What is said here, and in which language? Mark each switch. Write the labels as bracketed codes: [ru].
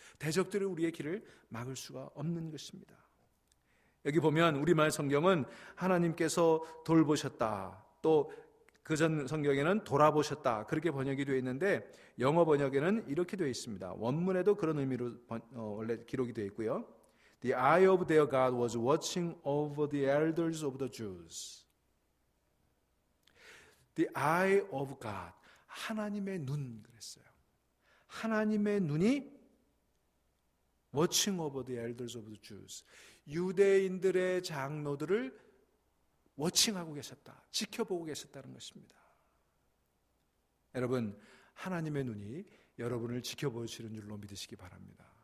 [ko] 대적들이 우리의 길을 막을 수가 없는 것입니다. 여기 보면 우리말 성경은 하나님께서 돌보셨다, 또 그전 성경에는 돌아보셨다, 그렇게 번역이 되어 있는데 영어 번역에는 이렇게 되어 있습니다. 원문에도 그런 의미로 원래 기록이 되어 있고요. [en] The eye of their God was watching over the elders of the Jews. The eye of God, [ko] 하나님의 눈 그랬어요. 하나님의 눈이 [en] watching over the elders of the Jews, [ko] 유대인들의 장로들을 워칭하고 계셨다, 지켜보고 계셨다는 것입니다. 여러분, 하나님의 눈이 여러분을 지켜보시는 줄로 믿으시기 바랍니다.